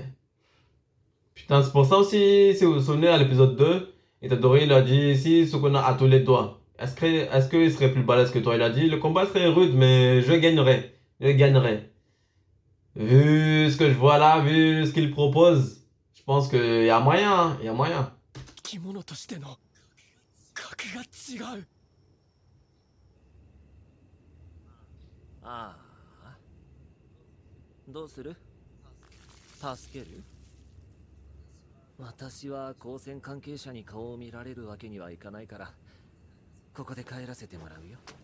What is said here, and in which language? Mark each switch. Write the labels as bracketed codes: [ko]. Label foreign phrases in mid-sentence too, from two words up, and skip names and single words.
[fr] Putain, c'est pour ça aussi, si vous vous souvenez, à l'épisode 2, Itadori, il a dit, si Sukuna a tous les doigts, est-ce qu'il serait plus balèze que toi? Il a dit, le combat serait rude, mais je gagnerai. Je gagnerai. Vu ce que je vois là, vu ce qu'il propose, je pense qu'il y a moyen, hein, il y a moyen. [ja] 生き物としての格が違う。ああ、どうする？助ける？私は高専関係者に顔を見られるわけにはいかないからここで帰らせてもらうよ。